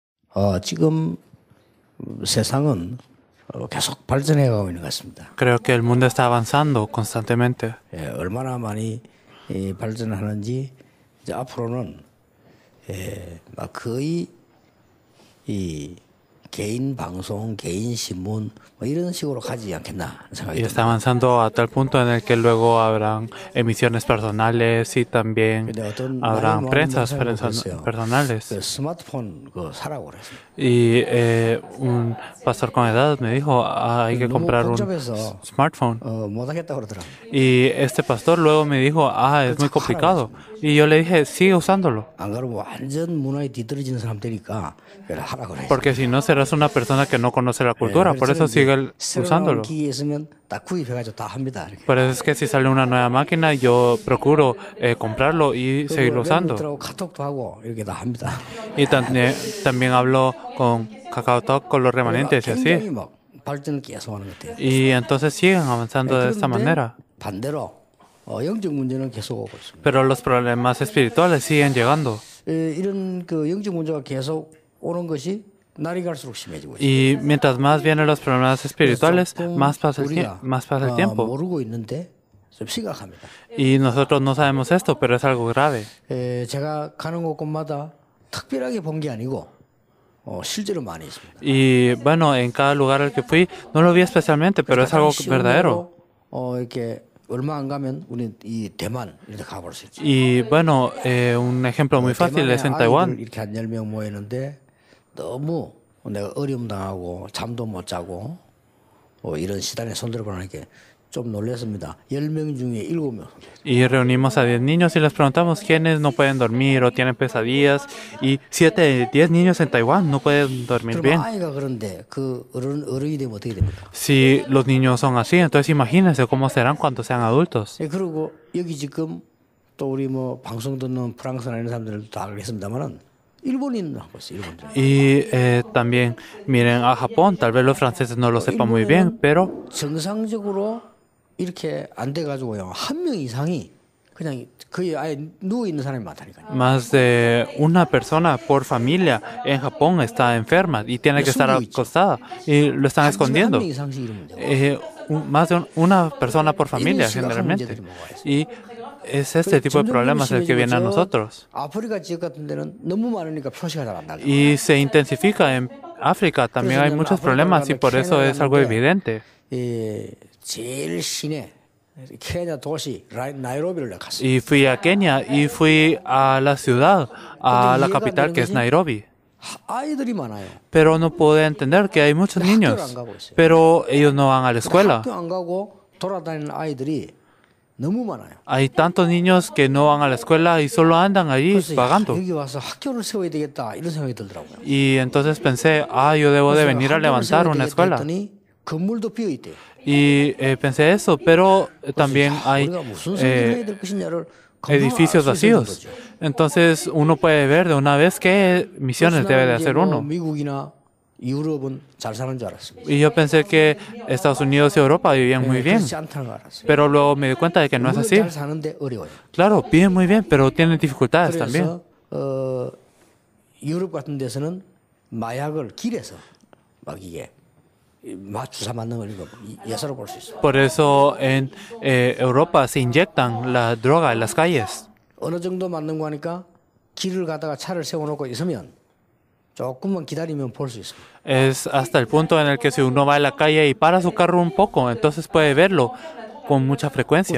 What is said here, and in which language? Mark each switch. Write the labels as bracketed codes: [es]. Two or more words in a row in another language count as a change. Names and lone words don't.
[ko] 지금 세상은 계속 발전해 가고 있는 것 같습니다. [es] Creo que el mundo está avanzando constantemente. [ko] 얼마나 많이 발전하는지 이제 앞으로는 막 거의 이 개인 방송, 개인 신문 뭐 이런 식으로 가지 않겠나 생각이 [es] Y [ko] 듭니다. [es] está avanzando a tal punto en el que luego habrán emisiones personales y también [ko] 근데 어떤 [es] habrán [ko] 나이 [es] prensas [ko] 많은 목사님이 그랬어요. [es] personales. [ko] 그 스마트폰 사라고 그랬어요. [es] Y un pastor con edad me dijo, hay que [ko] 너무 [es] comprar un [ko] 복잡해서 [en] smartphone. [ko] 못하겠다고 그러더라고요. [es] Y este pastor luego me dijo, es muy complicado. Y yo le dije, sigue usándolo. [ko] 안 그러면 완전 문화에 뒤떨어지는 사람 되니까 하라고 그래요. [es] Porque si no serás una persona que no conoce la cultura. Por eso sigue usándolo. [ko] 기계 있으면 다 구입해가지고 다 합니다. [es] Por eso es que si sale una nueva máquina, yo procuro comprarlo y seguirlo usando. [ko] 카톡도 하고 이렇게 다 합니다. [es] Y también hablo con KakaoTalk, con los remanentes y así. [ko] 굉장히 막 발전을 계속하는 것 같아요. [es] Y entonces siguen avanzando de esta manera. [ko] 반대로 영적 문제는 계속 오고 있습니다. [es] Pero los problemas espirituales siguen llegando. [ko] 이런 그 영적 문제가 계속 오는 것이 날이 갈수록 심해지고 있습니다. [es] Y mientras más vienen los problemas espirituales, más pasa el tiempo. [ko] 모르고 있는데 좀 심각합니다. [es] Y nosotros no sabemos esto, pero es algo grave. [ko] 제가 가는 곳곳마다 특별하게 본 게 아니고 실제로 많이 있습니다. [es] Y bueno, en cada lugar al que fui, no lo vi especialmente, pero es algo verdadero. [ko] 이렇게 얼마 안 가면 우리 이 대만 이렇게 가볼 수 있죠. [es] Y bueno, un ejemplo muy fácil es en Taiwán. [ko] 이렇게 한 10명 모이는데 너무 내가 어려움 당하고 잠도 못 자고 이런 시단에 손들어 보니까 좀 놀랐습니다. 10명 중에 7명. [es] Y reunimos a 10 niños y les preguntamos quiénes no pueden dormir o tienen pesadillas. Y 7 de 10 niños en Taiwán no pueden dormir bien. [ko] 아이가 그런데 그 어른이 되면 어떻게 됩니까? [es] Si los niños son así, entonces imagínense cómo serán cuando sean adultos. [ko] 그리고 여기 지금 또 우리 뭐 방송 듣는 프랑스나 이런 사람들도 다 알겠습니다만은 일본인 하고 있어요, 일본들. [es] Y también miren a Japón, tal vez los franceses no lo sepan muy bien, pero [ko] 정상적으로 이렇게 안 돼가지고요 한 명 이상이 그냥 거의 아예 누워 있는 사람이 많다니까요. [es] más de una persona por familia en Japón está enferma y tiene que estar acostada y lo están escondiendo. [ko] 한 명 이상씩 이러면 돼요. [es] Más de una persona por familia generalmente. Y es este tipo de problemas el que viene a nosotros. [ko] 아프리카 지역 같은 데는 너무 많으니까 표시가 잘 안 나죠. [es] Y se intensifica en África, también hay muchos problemas y por eso es algo evidente. [ko] 제일 시내 케냐 도시 나이로비를 갔어요. [es] Y fui a Kenia y fui a la ciudad, a la capital que es Nairobi. [ko] 아이들이 많아요. [es] Pero no pude entender que hay muchos niños, pero ellos no van a la escuela. [ko] 학교 안 가고 돌아다니는 아이들이 너무 많아요. [es] Hay tantos niños que no van a la escuela y solo andan allí vagando. [ko] 여기 와서 학교를 세워야 되겠다 이런 생각이 들더라고요. [es] Y entonces pensé, yo debo de venir a levantar una escuela. [ko] 건물도 비어 있대요. [es] Y pensé eso, pero también hay edificios vacíos. Entonces uno puede ver de una vez qué misiones debe de hacer uno. [ko] 미국이나 유럽은 잘 사는 줄 알았습니다. [es] Y yo pensé que Estados Unidos y Europa vivían muy bien, [ko] 그렇지 않다는 걸 알았어요. [es] pero luego me di cuenta de que no es así. [ko] 잘 사는데 어려워요. [es] Claro, viven muy bien, pero tienen dificultades también. [ko] 그래서 유럽 같은 데서는 마약을 길에서 막 이게 주사 맞는 걸 이거 예사로 볼 수 있어요. [es] Por eso en Europa se inyectan la droga en las calles. [ko] 어느 정도 맞는 거 하니까 길을 가다가 차를 세워놓고 있으면 조금만 기다리면 볼 수 있어요. [es] Es hasta el punto en el que si uno va a la calle y para su carro un poco, entonces puede verlo con mucha frecuencia.